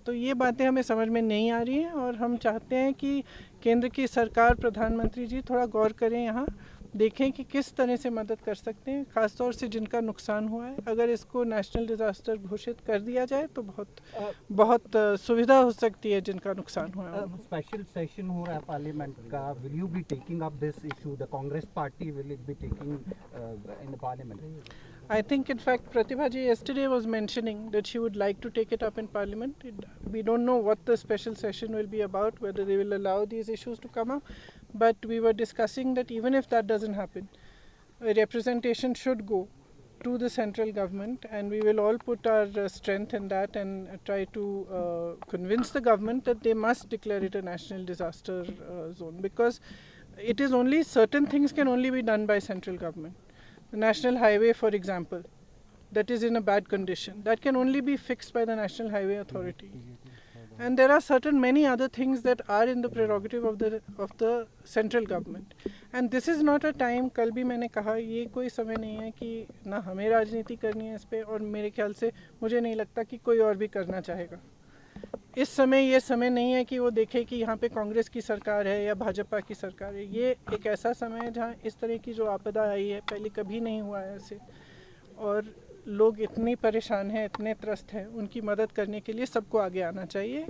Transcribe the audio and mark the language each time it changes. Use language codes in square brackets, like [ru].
[hi] तो ये बातें हमें समझ में नहीं आ रही हैं, और हम चाहते हैं कि केंद्र की सरकार, प्रधानमंत्री जी थोड़ा गौर करें, यहाँ देखें कि किस तरह से मदद कर सकते हैं, खासतौर से जिनका नुकसान हुआ है। अगर इसको नेशनल डिज़ास्टर घोषित कर दिया जाए तो बहुत सुविधा हो सकती है जिनका नुकसान हुआ है। स्पेशल सेशन हो रहा है पार्लियामेंट का, [en] Will you be taking up this issue? The Congress party will it be taking in the parliament? I think, in fact, Pratibha ji yesterday was mentioning that she would like to take it up in Parliament. We don't know what the special session will be about, whether they will allow these issues to come up. But we were discussing that even if that doesn't happen, a representation should go to the central government, and we will all put our strength in that and try to convince the government that they must declare it a national disaster zone, because it is only certain things can only be done by central government. The national highway, for example, that is in a bad condition, that can only be fixed by the National Highway Authority. And there are certain many other things that are in the prerogative of the central government. And this is not a time, [hi] कल भी मैंने कहा, ये कोई समय नहीं है कि ना हमें राजनीति करनी है इस पे, और मेरे ख्याल से मुझे नहीं लगता कि कोई और भी करना चाहेगा। इस समय ये समय नहीं है कि वो देखे कि यहाँ पे कांग्रेस की सरकार है या भाजपा की सरकार है। ये एक ऐसा समय है जहाँ इस तरह की जो आपदा आई है, पहले कभी नहीं हुआ है ऐसे, और लोग इतनी परेशान हैं, इतने त्रस्त हैं, उनकी मदद करने के लिए सबको आगे आना चाहिए।